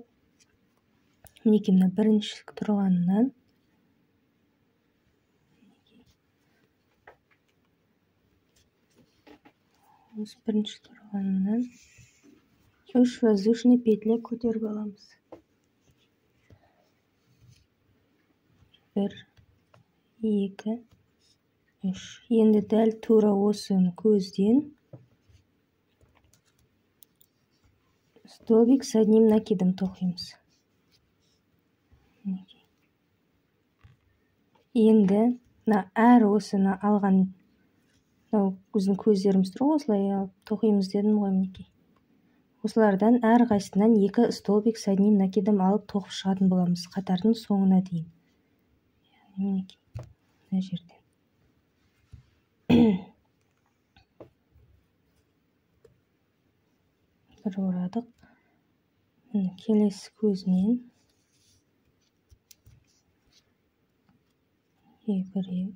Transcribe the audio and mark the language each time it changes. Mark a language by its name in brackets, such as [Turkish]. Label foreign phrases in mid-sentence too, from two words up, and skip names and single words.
[Kazakh] Мінекей мына бірінші тұрғанынан осы бірінші тұрғанынан 3 [Russian] воздушный петля [Kazakh] көтеріп аламыз. 1, 2, 3. Енді дәл тура осыны көзден [Russian] столбик с одним накидом [Kazakh] тоқимыз. Енді әр осыны алған біздің көздеріміз тұр, осылай тоқимыз дедім ғой, мінекей. Осылардан әр қайсысынан 2 [Russian] столбик с одним накидом [Kazakh] алып тоқып шығатын боламыз қатардың соңына дейін. Мінекей, мына жерден. Бір орадық. Келесі көзінен біреу.